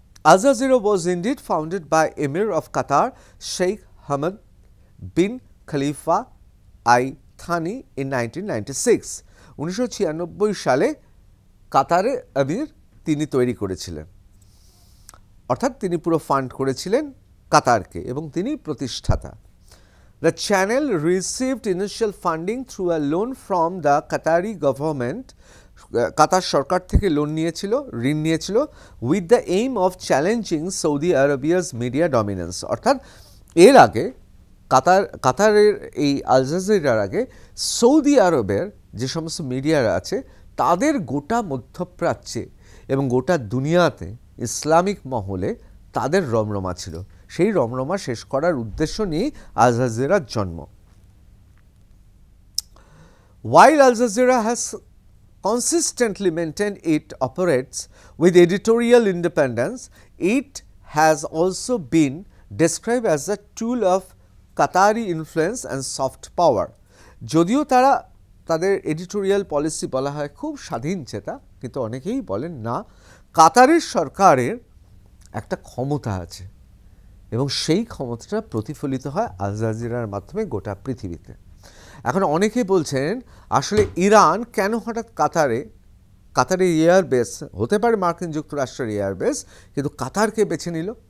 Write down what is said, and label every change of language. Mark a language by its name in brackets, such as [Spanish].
[English] Al Jazeera was indeed founded by emir of Qatar Sheikh Hamad bin Khalifa Al Thani in 1996। [Bangla] 1996 সালে কাতারে আমির তিনি তৈরি করেছিলেন, অর্থাৎ তিনি পুরো ফান্ড করেছিলেন কাতারকে, এবং তিনি প্রতিষ্ঠাতা। [English] The channel received initial funding through a loan from the Qatari government. [Bangla] কাতার সরকার থেকে লোন নিয়েছিল, ঋণ নিয়েছিল, [English] With the aim of challenging Saudi Arabia's media dominance. [Bangla] অর্থাৎ এর আগে কাতারের এই আল জাজিরার আগে সৌদি আরবের যে সমস্ত মিডিয়ারা আছে তাদের গোটা মধ্যপ্রাচ্যে এবং গোটা দুনিয়াতে ইসলামিক মহলে তাদের রমরমা ছিল। সেই রমরমা শেষ করার উদ্দেশ্য নিয়ে আল জাজিরার জন্ম। [English] While Al Jazeera has consistently maintained it operates with editorial independence, it has also been described as a tool of Qatari influence and soft power. [Bangla] যদিও তাদের এডিটোরিয়াল পলিসি বলা হয় খুব স্বাধীনচেতা, কিন্তু অনেকেই বলেন না, কাতারের সরকারের একটা ক্ষমতা আছে এবং সেই ক্ষমতাটা প্রতিফলিত হয় আল জাজিরার মাধ্যমে গোটা পৃথিবীতে। এখন অনেকে বলছেন আসলে ইরান কেন হঠাৎ কাতারে এয়ারবেস, হতে পারে মার্কিন যুক্তরাষ্ট্রের এয়ারবেস, কিন্তু কাতারকে বেছে নিল?